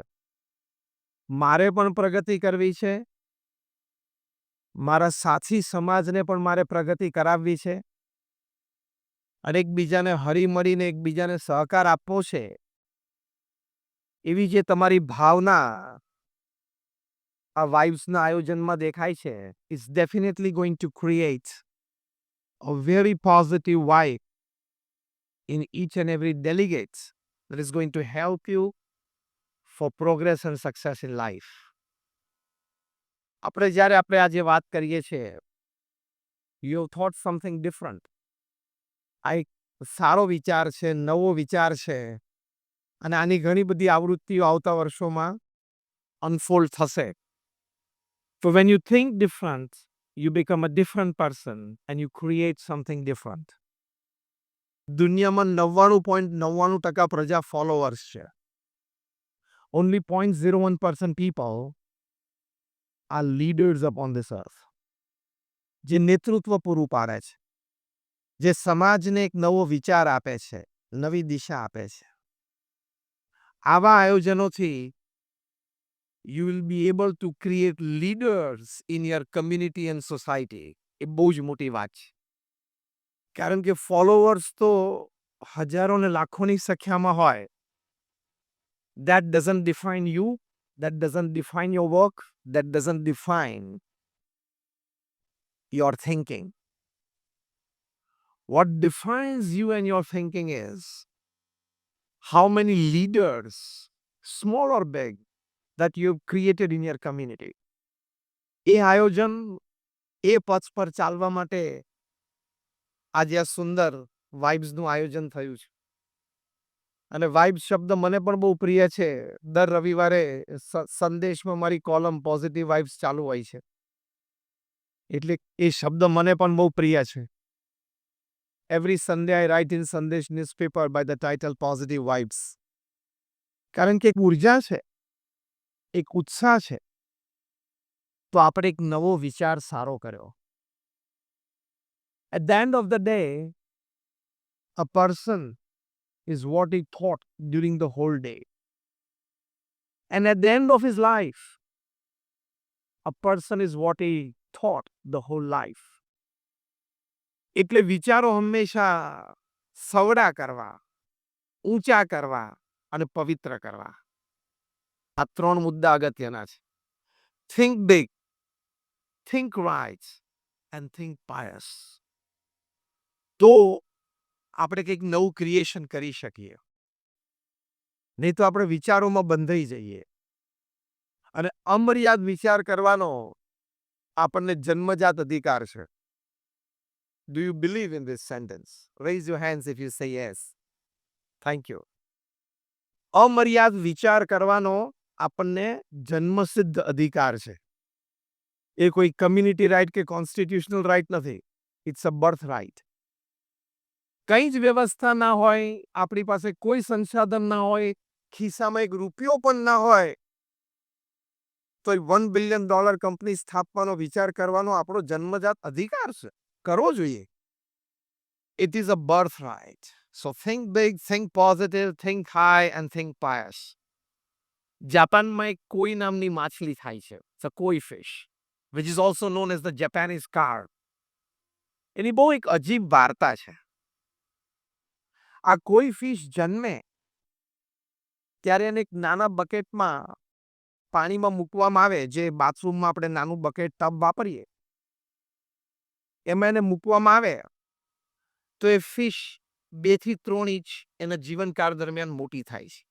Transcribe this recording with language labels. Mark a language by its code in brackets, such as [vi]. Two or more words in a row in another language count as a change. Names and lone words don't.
[gu] મારે પણ પ્રગતિ કરવી છે, મારા સાથી સમાજને પણ મારે પ્રગતિ કરાવવી છે અને એકબીજાને હળીમળીને એકબીજાને સહકાર આપવો છે. એવી જે તમારી ભાવના આ વાઇબ્સના આયોજનમાં દેખાય છે, [en] is definitely going to create a very positive vibe in each and every delegate that is going to help you for progress and success in life. [gu] આપણે આજે વાત કરીએ છીએ, [en] you have thought something different. [gu] આ એક સારો વિચાર છે, નવો વિચાર છે અને આની ઘણી બધી આવૃત્તિઓ આવતા વર્ષોમાં અનફોલ્ડ થશે. [en] So when you think different, you become a different person and you create something different. [gu] દુનિયામાં 99.99% પ્રજા ફોલોવર્સ છે. [en] Only 0.01% people are leaders upon this earth. [gu] જે નેતૃત્વ પૂરું પાડે છે, જે સમાજને એક નવો વિચાર આપે છે, નવી દિશા આપે છે. આવા આયોજનોથી [en] you will be able to create leaders in your community and society. [gu] એ બહુ જ મોટી વાત છે. કારણ કે ફોલોવર્સ તો હજારો ને લાખોની સંખ્યામાં હોય. [en] That doesn't define you, that doesn't define your work, that doesn't define your thinking. What defines you and your thinking is how many leaders, small or big, that you've created in your community. [gu] એ આયોજન, એ પથ પર ચાલવા માટે આજે આ સુંદર વાઇબ્સનું આયોજન થયું છે. અને વાઇબ્સ શબ્દ મને પણ બહુ પ્રિય છે. દર રવિવારે સંદેશમાં મારી કોલમ પોઝિટિવ વાઇબ્સ ચાલુ હોય છે. એટલે એ શબ્દ મને પણ બહુ પ્રિય છે. [en] Every Sunday I write in Sandesh newspaper by the title Positive Vibes. [gu] કારણ કે એક ઉર્જા છે, એક ઉત્સાહ છે. તો આપણે એક નવો વિચાર સારો કર્યો. [en] At the end of the day, a person is what he thought during the whole day. And at the end of his life, a person is what he thought the whole life. [gu] એટલે વિચારો હંમેશા સવડા કરવા, ઊંચા કરવા અને પવિત્ર કરવા. આ 3 મુદ્દા અગત્યના છે. [en] Think big, think right and think pious. [gu] તો આપણે કંઈક નવું ક્રિએશન કરી શકીએ. નહીં તો આપણે વિચારોમાં બંધાઈ જઈએ. અને અમર્યાદ વિચાર કરવાનો આપણને જન્મજાત અધિકાર છે. [en] Do you believe in this sentence? Raise your hands if you say yes. Thank you. [gu] અમર્યાદ વિચાર કરવાનો આપણને જન્મસિદ્ધ અધિકાર છે. એ કોઈ [en] community right [gu] કે [en] constitutional right [gu] નથી. [en] It's a birth right. [gu] કંઈ જ વ્યવસ્થા ના હોય, આપણી પાસે કોઈ સંસાધન ના હોય, ખિસ્સામાં એક રૂપિયો પણ ના હોય, તો $1 બિલિયન કંપની સ્થાપવાનો વિચાર કરવાનો આપણો જન્મજાત અધિકાર છે. કરવો જોઈએ. [en] It is a birthright. So think big, think positive, think high and think pious. [gu] જાપાનમાં એક કોઈ નામની માછલી થાય છે, [en] it's a koi fish, which is also known as the Japanese carp. [gu] એની બહુ એક અજીબ વાર્તા છે. આ કોઈ ફિશ જન્મે ત્યારે એને એક નાના બકેટમાં પાણીમાં મૂકવામાં આવે, જે બાથરૂમમાં આપણે નાનું બકેટ ટબ વાપરીએ એમાં એને મૂકવામાં આવે તો એ ફિશ 2 થી 3 ઇંચ એના જીવનકાળ દરમિયાન મોટી થાય છે.